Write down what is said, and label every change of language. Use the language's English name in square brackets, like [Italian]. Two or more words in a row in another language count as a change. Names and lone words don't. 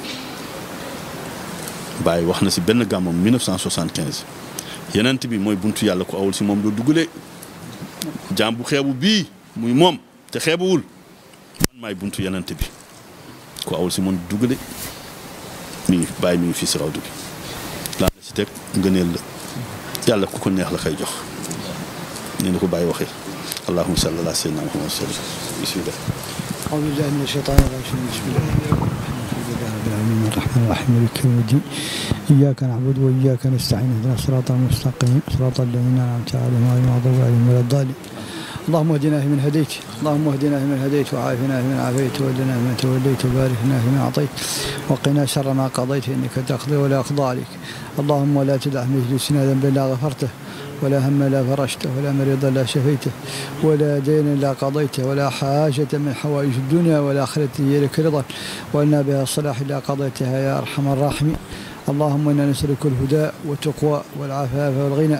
[Wolof] Baye wax na si benn gàmmam 1975 Yonent bi mooy buntu yàlla ku awul si moom doo dugalee jaam bu xeebu bii muy moom te xeebuwul man maay buntu Yonent bi ku awul si moom dugale Baye mi ngi fii si rawdu bi laa la si teg ngëneel la yàlla ku ko neex la koy jox ni na ko Baye waxee [Arabic] اللهم صل على سيدنا محمد سلم بسم الله أعوذ بالله من الشيطان الرجيم بسم الله الرحمن الرحيم مالك يوم الدين إياك نعبد وإياك نستعين اهدنا الصراط المستقيم صراط الذين أنعمت عليهم غير المغضوب عليهم ولا الضالين اللهم اهدنا فيمن هديت اللهم اهدنا فيمن هديت وعافنا فيمن عافيت وولنا فيمن توليت وبارك لنا فيما أعطيت وقنا شر ما قضيت إنك تقضي ولا أقضى عليك اللهم لا تدع مجلسنا ذنبا لا غفرته ولا هم لا فرجته ولا مريضا لا شفيته ولا دين لا قضيته ولا حاجة من حوائج الدنيا والآخرة هي لك رضا وأن بها الصلاح لا قضيتها يا أرحم الراحمين اللهم إنا نسألك الهدى والتقوى والعفاف والغنى.